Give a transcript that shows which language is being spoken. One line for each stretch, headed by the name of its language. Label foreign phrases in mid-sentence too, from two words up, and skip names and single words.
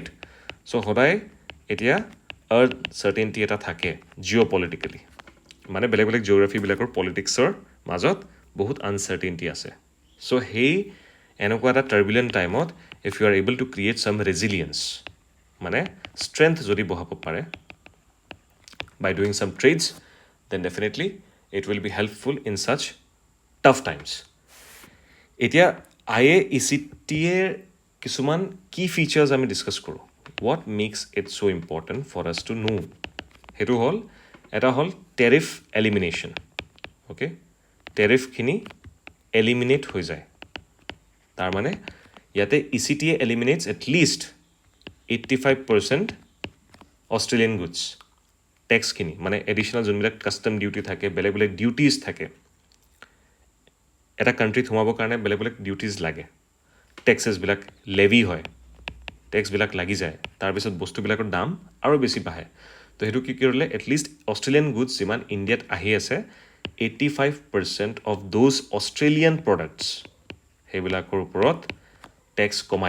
Assamese: চ' সদায় এতিয়া আনচাৰ্টেইনিটি এটা থাকে
English: geo politically
Assamese: মানে বেলেগ বেলেগ জিঅ'গ্ৰাফিবিলাকৰ পলিটিক্সৰ মাজত বহুত আনচাৰ্টেইনিটি আছে চ' সেই এনেকুৱা এটা
English: turbulent timeত if you are able to create some resilience
Assamese: মানে ষ্ট্ৰেংথ যদি বঢ়াব পাৰে
English: by doing some trades then definitely it will be helpful in such tough times
Assamese: এতিয়া IAECTA কিছুমান কি ফিচাৰ্ছ আমি ডিছকাছ কৰোঁ
English: what makes it so important for us to know
Assamese: সেইটো হ'ল এটা হ'ল
English: tariff elimination okay tariffখিনি eliminate
Assamese: হৈ যায় তাৰ মানে ইয়াতে
English: ECTA eliminates at least 85% Australian goods taxখিনি
Assamese: মানে এডিশ্যনেল যোনবিলাক
English: custom duty
Assamese: থাকে বেলেগ বেলেগ ডিউটিজ থাকে এটা কাণ্ট্ৰিত সোমাবৰ কাৰণে বেলেগ বেলেগ ডিউটিজ লাগে
English: taxesবিলাক levy
Assamese: হয় টেক্সবিলাক লাগি যায় তাৰপিছত বস্তুবিলাকৰ দাম আৰু বেছি বাঢ়ে তো সেইটো কি কৰিলে
English: atleast Australian goods
Assamese: যিমান ইণ্ডিয়াত আহি আছে
English: 85% of those Australian products
Assamese: সেইবিলাকৰ ওপৰত টেক্স কমাই